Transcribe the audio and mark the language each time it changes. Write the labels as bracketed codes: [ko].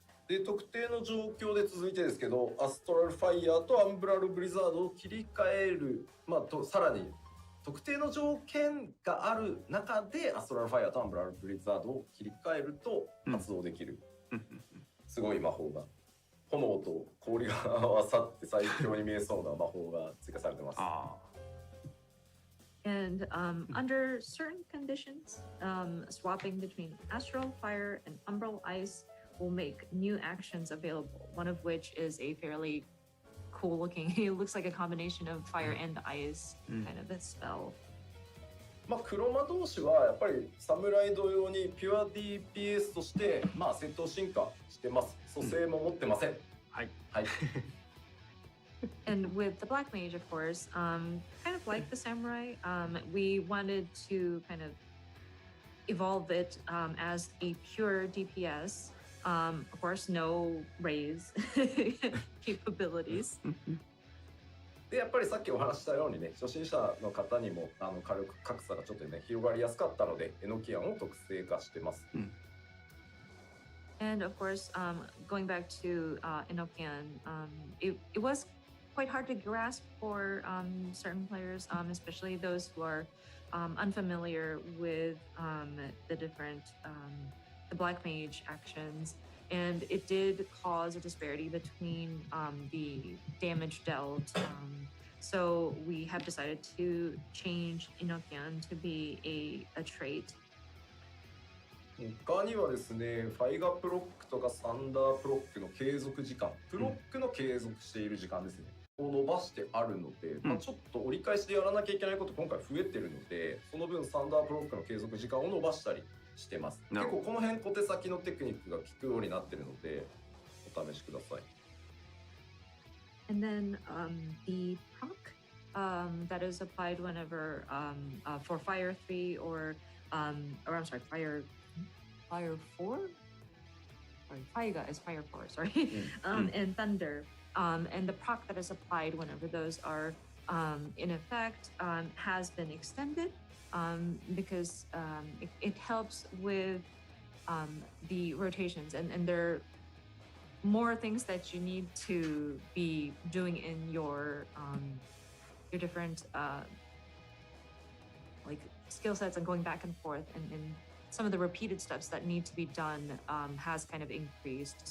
[ja] で特定の状況で続いてですけど、アストラルファイヤーとアンブラルブリザードを切り替える、さらに特定の条件がある中でアストラルファイヤーとアンブラルブリザードを切り替えると発動できる、すごい魔法が、炎と氷が合わさって最強に見えそうな魔法が追加されてます。 [en] And under certain conditions, swapping between Astral Fire and Umbral Ice will make new actions available, one of which is a fairly cool looking, it looks like a combination of fire and ice kind of a spell. [ja] 黒魔道士はやっぱり侍同様にピュア DPS として戦闘進化してます。蘇生も持ってません。はい。はい。 [en] And with the Black Mage, of course, kind of like the Samurai, we wanted to kind of evolve it as a pure DPS. Of course, no raise capabilities. [ja] でやっぱりさっきお話したようにね、初心者の方にも火力格差がちょっとね広がりやすかったので、エノキアンを特性化してます。 [en] And of course, going back to Enochian, it was quite hard to grasp for certain players, especially those who are unfamiliar with the different the Black Mage actions. And it did cause a disparity between the damage dealt. So we have decided to change Enochian to be a trait. [ja] 他にはですね、ファイガプロックとかサンダープロックの継続時間、プロックの継続している時間ですね、を伸ばしてあるので、ちょっと折り返しでやらなきゃいけないこと今回増えてるので、その分サンダープロックの継続時間を伸ばしたりしてます。結構この辺小手先のテクニックが効くようになってるので、お試しください。 [en] And then the proc that is applied whenever for Fire 3 or I'm sorry, Fire 4? Sorry, Faiga is Fire 4, sorry. And Thunder. And the proc that is applied whenever those are in effect has been extended because it helps with the rotations, and there are more things that you need to be doing in your different like skill sets and going back and forth, and some of the repeated steps that need to be done has kind of increased.